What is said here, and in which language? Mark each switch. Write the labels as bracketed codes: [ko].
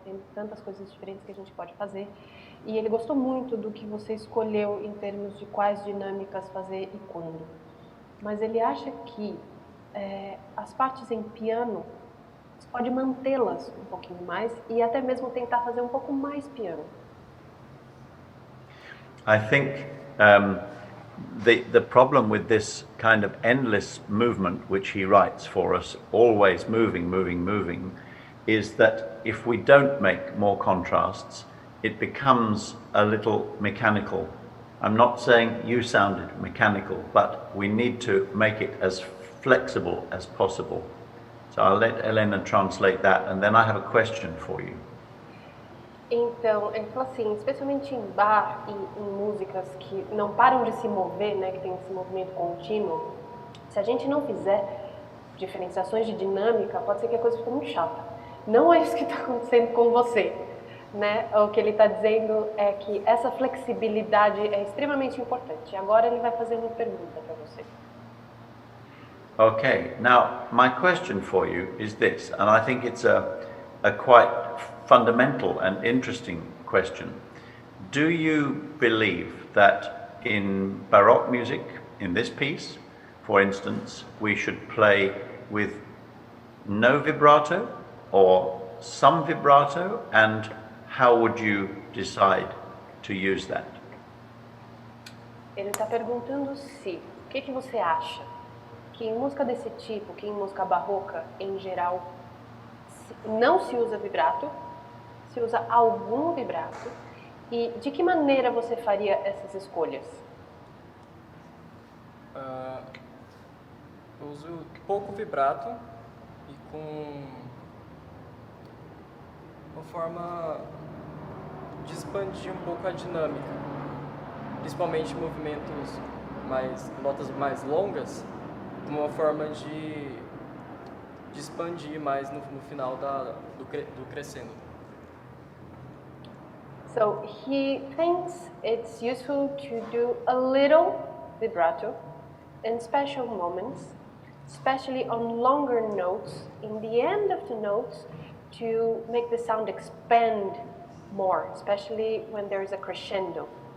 [pt] Tem tantas coisas diferentes que a gente pode fazer. E ele gostou muito do que você escolheu em termos de quais dinâmicas fazer e quando. Mas ele acha que as partes em piano, você pode mantê-las um pouquinho mais e até mesmo tentar fazer um pouco mais piano. [en] I think the problem with this kind of endless movement, which he writes for us, always moving, moving, moving, is that if we don't make more contrasts, it becomes a little mechanical. I'm not saying you sounded mechanical, but we need to make it as flexible as possible. So I'll let Elena translate that, and then I have a question for you. [pt] Então, ele falou assim, especialmente em bar e em músicas que não param de se mover, né, que tem esse movimento contínuo, se a gente não fizer diferenciações de dinâmica, pode ser que a coisa fique muito chata. Não é isso que está acontecendo com você, né? O que ele está dizendo é que essa flexibilidade é extremamente importante. Agora ele vai fazer uma pergunta para você. [en] Okay, now my question for you is this, and I think it's a quite fundamental and interesting question. Do you believe that in Baroque music, in this piece, for instance, we should play with no vibrato or some vibrato, and how would you decide to use that? [pt] Ele está perguntando se, o que você acha? Que em música desse tipo, que em música barroca, em geral, não se usa vibrato, se usa algum vibrato, e de que maneira você faria essas escolhas? Eu uso pouco vibrato e com uma forma de expandir um pouco a dinâmica, principalmente movimentos notas mais longas, uma forma de expandir mais no final do crescendo. [en] So he thinks it's useful to do a little vibrato in special moments, especially on longer notes, in the end of the notes, to make the sound expand more, especially when there is a crescendo.